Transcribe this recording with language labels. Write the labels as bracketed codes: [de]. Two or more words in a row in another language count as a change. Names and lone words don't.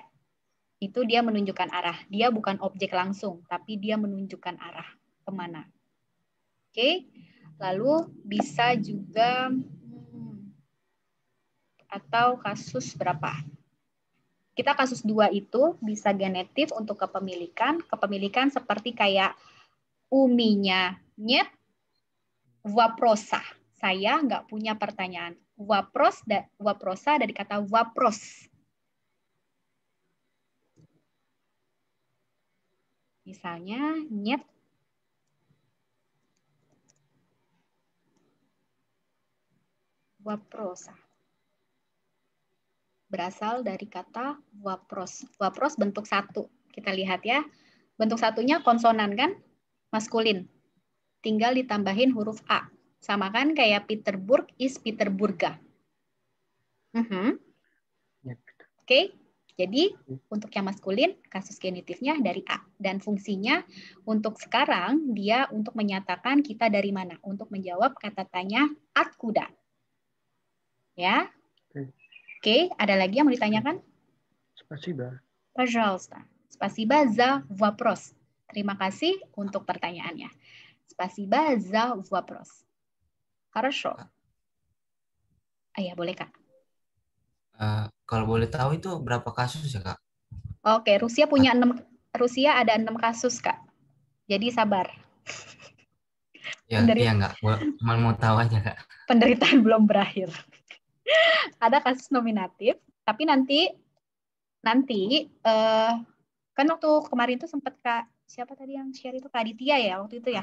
[id] Itu dia menunjukkan arah. Dia bukan objek langsung, tapi dia menunjukkan arah. Kemana? Oke. Lalu bisa juga atau kasus berapa? Kita kasus 2 itu bisa genetif untuk kepemilikan. Kepemilikan seperti kayak uminya [ru] нет вопроса. [id] Saya nggak punya pertanyaan. Вопроса dari kata вопрос. Misalnya [ru] нет вопроса. [id] Berasal dari kata wapros. Wapros bentuk 1. Kita lihat ya. Bentuk 1-nya konsonan kan? Maskulin. Tinggal ditambahin huruf A. Sama kan kayak Peterburg is Peterburga. Oke. Jadi untuk yang maskulin, kasus genitifnya dari A. Dan fungsinya untuk sekarang, dia untuk menyatakan kita dari mana. Untuk menjawab kata tanya atkuda. Ya. Oke, ada lagi yang mau ditanyakan? [ru] Spasiba. Пожалуйста. Спасибо за вопрос. [id] Terima kasih untuk pertanyaannya. [ru] Спасибо за вопрос. Хорошо. [id] Ya, boleh, Kak. Kalau boleh tahu itu berapa kasus ya, Kak? Oke, Rusia ada 6 kasus, Kak. Jadi sabar. Ya, iya enggak. Cuma mau tahu aja, Kak. Penderitaan belum berakhir. Ada kasus nominatif, tapi nanti kan waktu kemarin itu sempat siapa tadi yang share itu Kak Aditya ya waktu itu ya?